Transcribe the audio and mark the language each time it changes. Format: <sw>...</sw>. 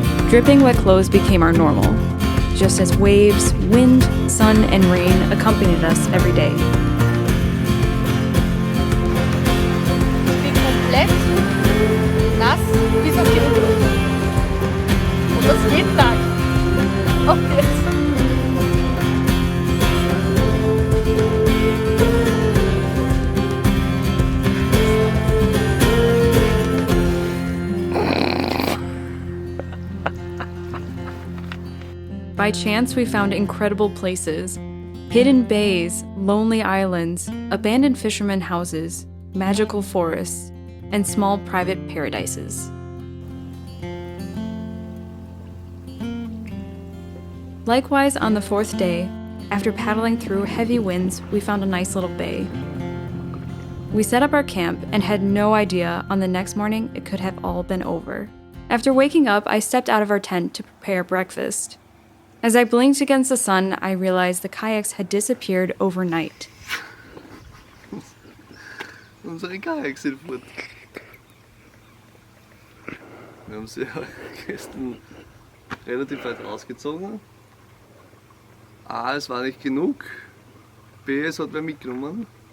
<en>Dripping wet clothes became our normal, just as waves, wind, sun, and rain accompanied us every day.</en> <de>Ich bin komplett nass bis auf die Unterhose. Und das jeden Tag. Auch jetzt.</de> <en>By chance, we found incredible places: hidden bays, lonely islands, abandoned fishermen houses, magical forests, and small private paradises. Likewise, on the fourth day, after paddling through heavy winds, we found a nice little bay. We set up our camp and had no idea on the next morning it could have all been over. After waking up, I stepped out of our tent to prepare breakfast. As I blinked against the sun, I realized the kayaks had disappeared overnight.</en> <de>Unsere Kayaks sind fort. Wir haben sie gestern relativ weit ausgezogen. A, es war nicht genug. B, es hat wer mitgenommen.</de>